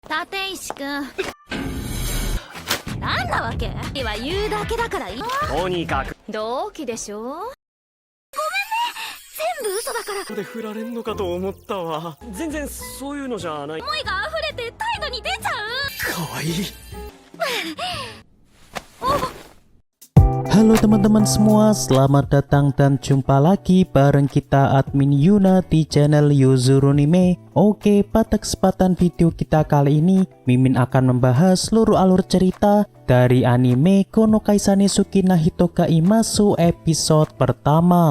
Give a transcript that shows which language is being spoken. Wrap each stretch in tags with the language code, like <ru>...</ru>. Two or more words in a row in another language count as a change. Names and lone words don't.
<ja>立石くん、なんなわけ？は言うだけだからいい。とにかく同期でしょ。ごめんね、全部嘘だから。で振られんのかと思ったわ。全然そういうのじゃない。思いが溢れて態度に出ちゃう。かわいい。</ja> <id>Halo teman-teman semua, selamat datang dan jumpa lagi bareng kita admin Yuna di channel Yuzurunime. Oke, pada kesempatan video kita kali ini, Mimin akan membahas seluruh alur cerita dari anime Konokai Sanesuki no Hitoga Imasu episode pertama.</id>